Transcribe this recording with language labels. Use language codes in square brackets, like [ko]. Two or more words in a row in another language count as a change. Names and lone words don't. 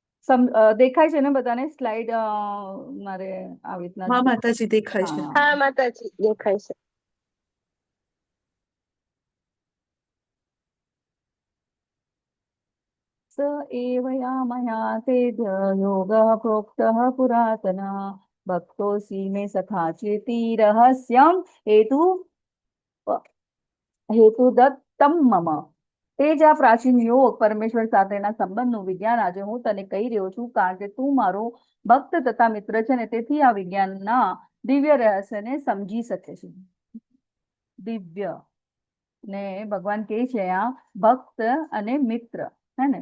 [gu] દેખાય છે ને બધાને સ્લાઇડ? મારે આવી રીતના હા માતાજી દેખાય છે. હા. હા માતાજી દેખાય છે. [sa] स एव यामया तेभ्य योगः प्रोक्तः पुरातनः भक्तोऽसि मे सखा चेति रहस्यं हेतु दत्तम मम. [gu] તે જ આ પ્રાચીન યોગ પરમેશ્વર સાથેના સંબંધનું વિજ્ઞાન આજે હું તને કહી રહ્યો છું, કારણ કે તું મારો ભક્ત તથા મિત્ર છે ને તેથી આ વિજ્ઞાનના દિવ્ય રહસ્યને સમજી શકે છે. દિવ્ય ને ભગવાન કહે છે આ ભક્ત અને મિત્ર, હે ને?